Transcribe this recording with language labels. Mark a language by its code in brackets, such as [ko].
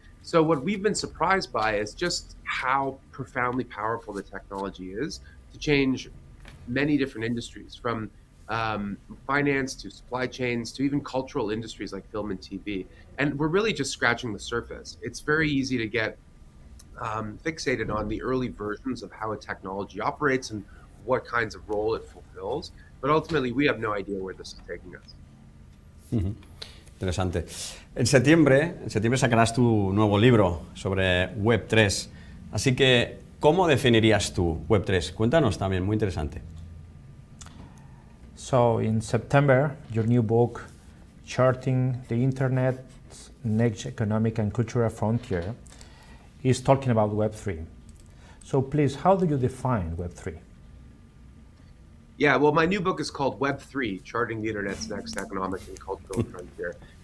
[en] So what we've been surprised by is just how profoundly powerful the technology is to change many different industries, from finance to supply chains to even cultural industries like film and TV. And we're really just scratching the surface. It's very easy to get fixated on the early versions of how a technology operates and what kinds of role it fulfills. But ultimately, we have no idea where this is taking us. [es] Interesante. En septiembre sacarás tu nuevo libro sobre Web3. Así que, ¿cómo definirías tú Web3? Cuéntanos también, muy interesante. [en] So in September, your new book, Charting the Internet's Next Economic and Cultural Frontier, is talking about Web3. So please, how do you define Web3? Yeah, well, my new book is called Web3, Charting the Internet's Next Economic and Cultural Frontier.